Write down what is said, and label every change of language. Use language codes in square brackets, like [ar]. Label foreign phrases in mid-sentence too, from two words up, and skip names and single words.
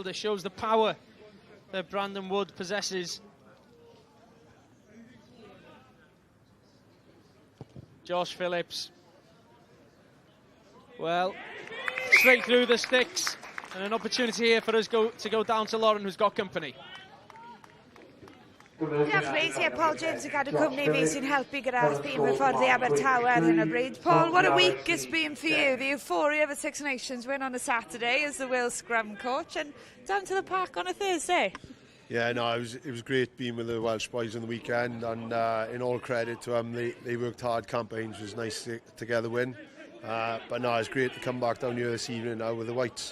[en] It shows the power that Brandon Wood possesses. Josh Phillips, well, straight through the sticks, and an opportunity here for us to go down to Lauren, who's got company. [cy] Diolch, ie, Paul James yn cadw cwmni fi sy'n helpu gyda'r thîm hyfforddi Abertawe ar hyn o bryd. [en] Paul, what a week it's been for you. The euphoria of a Six Nations win on a Saturday as the Wales scrum coach, and down to the park on a Thursday. Yeah, no, it was great being with the Welsh boys on the weekend, and in all credit to them, they worked hard campaigns. It was nice to get the win. But no, it's great to come back down here this evening now with the Whites.